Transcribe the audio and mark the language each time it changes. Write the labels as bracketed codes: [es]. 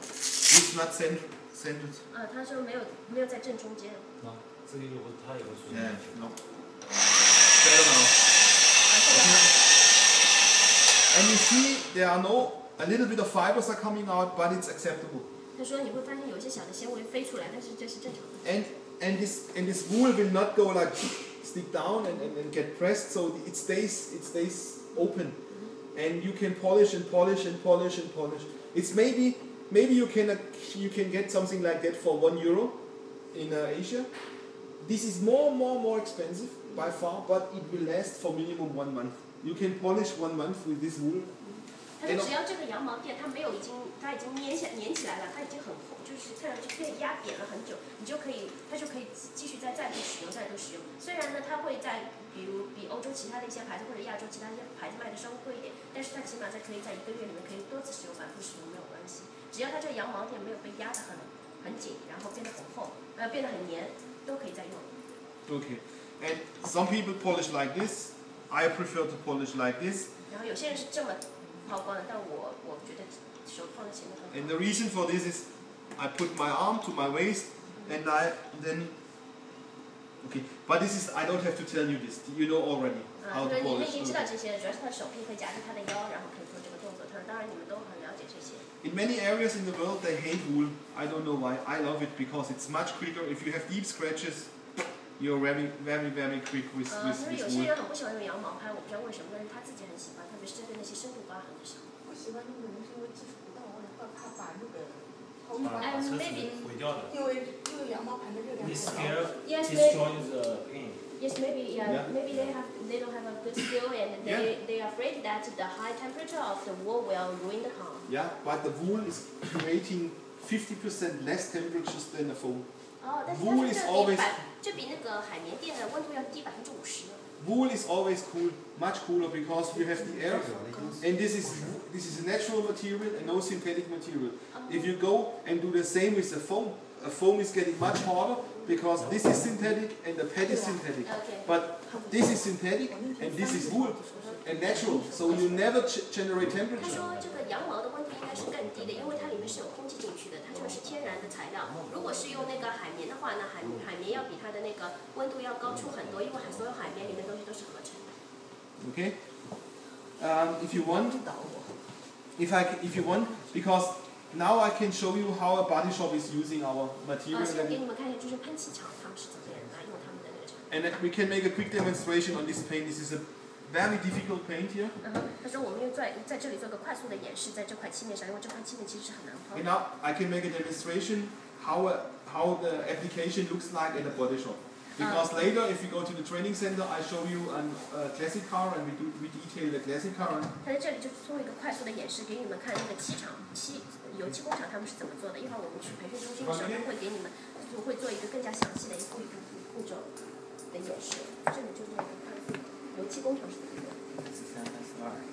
[en] is not centered. [zh] 他说没有在正中间。这个它也会出 [en] Yeah, [zh] 现。 [en] no. Better now. And you see there are a little bit of fibers are coming out, but it's acceptable. [zh] 他说你会发现有一些小的纤维飞出来，但是这是正常的。 [en] And this wool will not go like stick down and get pressed, so it stays open, and you can polish and polish and polish and polish. It's maybe you can get something like that for €1 in Asia. This is more expensive by far, but it will last for minimum 1 month. You can polish 1 month with this wool. [zh] 他说只要这个羊毛垫它已经粘起来了，它已经很厚，就是看上去可以压扁了很久，它就可以继续再度使用。虽然呢，它会在比欧洲其他的一些牌子或者亚洲其他一些牌子卖的稍微贵一点，但是它起码可以在1个月里面可以多次使用、反复使用没有关系。只要它这个羊毛垫没有被压得很紧，然后变得很厚，变得很黏，都可以再用。 [en] Okay. And some people polish like this. I prefer to polish like this. [zh] 然后有些人是这么抛光的，但我觉得手放在前面更好。 [en] And the reason for this is I put my arm to my waist and then okay. But I don't have to tell you this. You know already how to [zh] 你们已 [en] polish. [zh] 经知道这些，主要是他的手臂会夹着他的腰，然后可以做这个动作。当然你们都很了解这些。 [en] In many areas in the world they hate wool. I don't know why. I love it because it's much quicker. If you have deep scratches, you're very quick with [zh] 他说有些人很不喜欢用羊毛拍，我不知道为什么，但是他自己很喜欢，特别是针对那些深度刮痕的时候。不喜欢用的人是因为技术不到，我怕把那个头把发，车子毁掉的。因为羊毛盘的热量 [en] This [zh] 太高。 [en] scale Yes, destroys the paint. Yes, maybe maybe they don't have a good skill and they are afraid that the high temperature of the wool will ruin the palm. Yeah, but the wool is creating 50% less temperatures than the foam. [zh] 但是 [en] Wool is always [zh] 就比那个个海绵垫的温度要低50%呢。 [en] Wool is always cool, much cooler because you have the air, and this is a natural material and no synthetic material. If you go and do the same with the foam is getting much harder because this is synthetic and the pad is synthetic. But this is synthetic and this is wool and natural, so you never generate [zh] 他 [en] temperature. [zh] 说这个羊毛的温度应该是更低的，因为它里面是有空气进去的，它这个是天然的材料。如果是用那个海绵的话呢，海绵要比它的那个温度要高出很多，因为所有海绵里面东西都是合成的。 [en] Okay. If you want, because now I can show you how a body shop is using our material. [zh] 现在给你们看一下，就是喷漆厂他们是怎么样来用他们的那个产品。 [en] And we can make a quick demonstration on this paint. This is a very difficult paint here. [zh] 他说我们用在这里做个快速的演示，在这块漆面上，因为这块漆面其实是很难抛 [en] And [zh] 的。 [en] now I can make a demonstration how the application looks like at a body shop. Because later, if you go to the training center, I show you a classic car and we detail the classic car. [zh] 他在这里就做一个快速的演示，给你们看那个油漆工厂他们是怎么做的。一会儿我们去培训中心的时候，会给你们会做一个更加详细的一步一步骤的演示。这里就是一个快速油漆工厂是怎么做的。